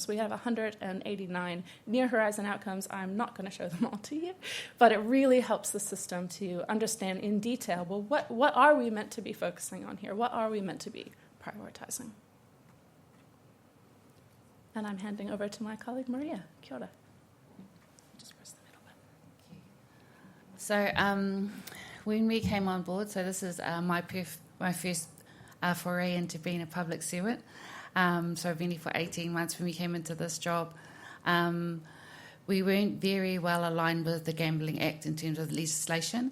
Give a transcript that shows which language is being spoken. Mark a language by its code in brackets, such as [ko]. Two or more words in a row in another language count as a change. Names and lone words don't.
[en] We have 189 near-horizon outcomes. I'm not going to show them all to you, but it really helps the system to understand in detail, well, what are we meant to be focusing on here? What are we meant to be prioritizing? And I'm handing over to my colleague, Maria. [mi] Kia ora. [en] Just press the middle So button. when we came on board, so this is my first foray into being a public servant. So I've been here for 18 months. When we came into this job, we weren't very well aligned with the Gambling Act in terms of legislation.